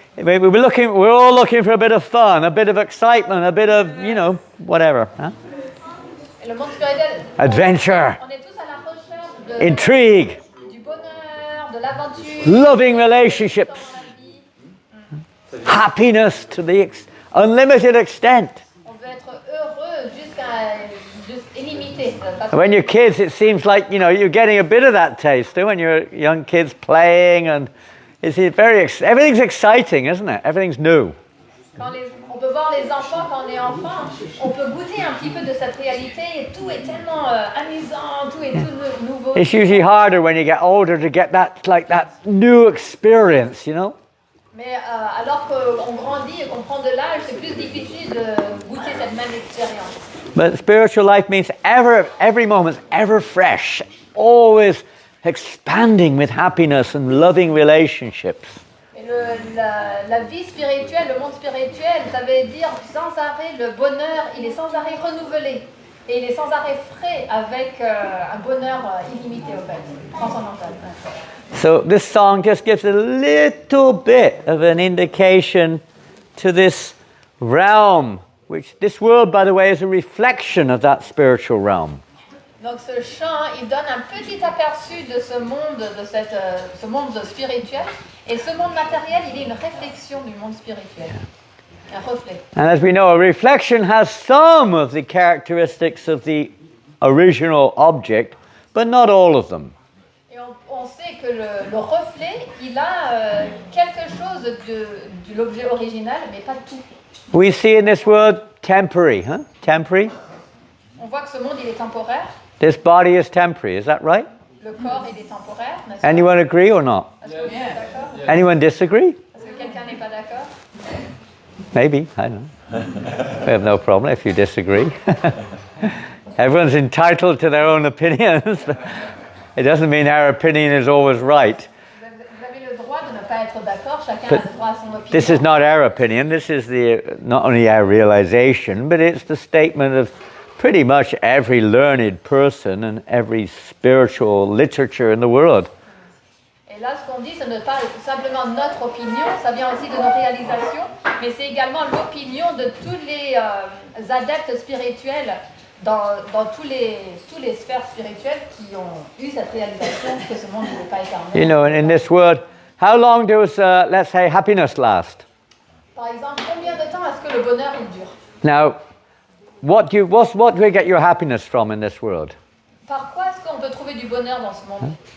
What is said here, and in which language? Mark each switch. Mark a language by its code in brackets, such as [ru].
[en] We're all looking for a bit of fun, a bit of excitement, a bit of, whatever. Huh? [fr] Et le monde spirituel, [en] Adventure, [fr] on est tous à la recherche [en] intrigue, [fr] du bonheur, de l'aventure, [en] loving relationships, happiness to the unlimited extent. [fr] on veut être heureux jusqu'à illimité. [en] When you're kids, it seems like, you're getting a bit of that taste, too, when you're young kids playing, and everything's exciting, isn't it? Everything's new. [fr] On peut voir les enfants quand on est enfant, on peut goûter un petit peu de cette réalité et tout est tellement amusant, tout est tout nouveau. [en] It's usually harder when you get older to get that new experience, [fr] Mais alors qu'on grandit et qu'on prend de l'âge, c'est plus difficile de goûter cette même expérience. [en] But spiritual life means every moment, ever fresh, always expanding with happiness and loving relationships. [fr] Et la vie spirituelle, le monde spirituel, ça veut dire sans arrêt, le bonheur, il est sans arrêt renouvelé. Et il est sans arrêt frais avec un bonheur illimité, au fait, transcendantal. [en] So this song just gives a little bit of an indication to this realm, which this world, by the way, is a reflection of that spiritual realm. [fr] Donc ce chant, il donne un petit aperçu de ce monde, ce monde spirituel. Et ce monde matériel, il est une réflexion du monde spirituel. Un reflet. [en] And as we know, a reflection has some of the characteristics of the original object, but not all of them. [fr] Et on sait que le reflet, il a quelque chose de l'objet original, mais pas tout. [en] We see in this world temporary, Temporary. [fr] On voit que ce monde, il est temporaire. [en] This body is temporary, is that right? [fr] Le corps, il est temporaire, n'est-ce pas? [en] Anyone agree or not? [fr] Est-ce que vous êtes d'accord? [en] Anyone disagree? [fr] Est-ce que quelqu'un n'est pas d'accord? [en] Maybe, I don't know. We have no problem if you disagree. Everyone's entitled to their own opinions, but it doesn't mean our opinion is always right. [fr] Vous avez le droit de ne pas être d'accord, chacun a le droit à son opinion. [en] This is not our opinion, this is not only our realization, but it's the statement of pretty much every learned person and every spiritual literature in the world. [fr] Et là, ce qu'on dit, ce n'est pas simplement notre opinion, ça vient aussi de nos réalisations, mais c'est également l'opinion de tous les adeptes spirituels dans tous les sphères spirituelles qui ont eu cette réalisation que ce monde ne peut pas éternel. [en] In this world, how long does, let's say, happiness last? [fr] Par exemple, combien de temps est-ce que le bonheur il dure? [en] Now, what do you get your happiness from in this world? [fr] Par quoi est-ce qu'on peut trouver du bonheur dans ce monde?